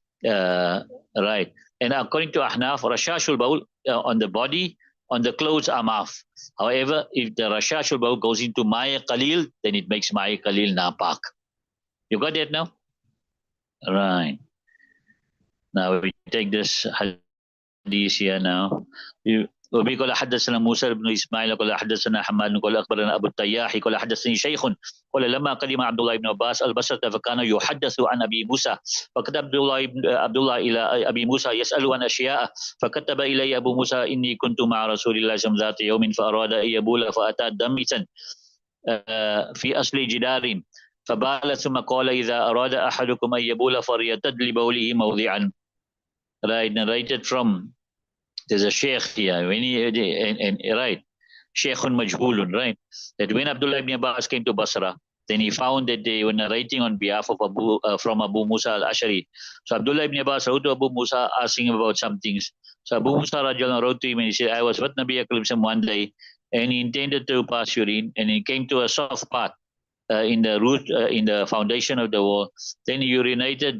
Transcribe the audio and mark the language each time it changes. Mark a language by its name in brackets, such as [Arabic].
[English] Right. And according to Ahnaf, rashashul bowl on the body, on the clothes are maaf. However, if the rashashul bowl goes into Maya Qalil, then it makes Maya Qalil napak. You got that now? Right. Now we take this hadith here now. [Arabic] وبه قال حدثنا موسى بن اسماعيل قال حدثنا حماد قال اخبرنا ابو التياح قال حدثني شيخ قال لما قدم عبد الله بن عباس البصره فكان يحدث عن ابي موسى فكتب عبد الله الى ابي موسى يسال عن اشياء فكتب الي ابو موسى اني كنت مع رسول الله صلى الله عليه وسلم ذات يوم فاراد ان يبول فاتى دمسا في اصل جدار فبال ثم قال اذا اراد احدكم ان يبول فليتد لبوله موضعا. [English] Right, narrated from. There's a sheikh here, when right, Sheikhun Majhulun, right? That when Abdullah ibn Abbas came to Basra, then he found that they were narrating on behalf of from Abu Musa al-Ashari. So Abdullah ibn Abbas wrote to Abu Musa asking about some things. So Abu Musa wrote to him and he said, I was with Nabi Akram one day and he intended to pass urine and he came to a soft part in the root, in the foundation of the wall. Then he urinated.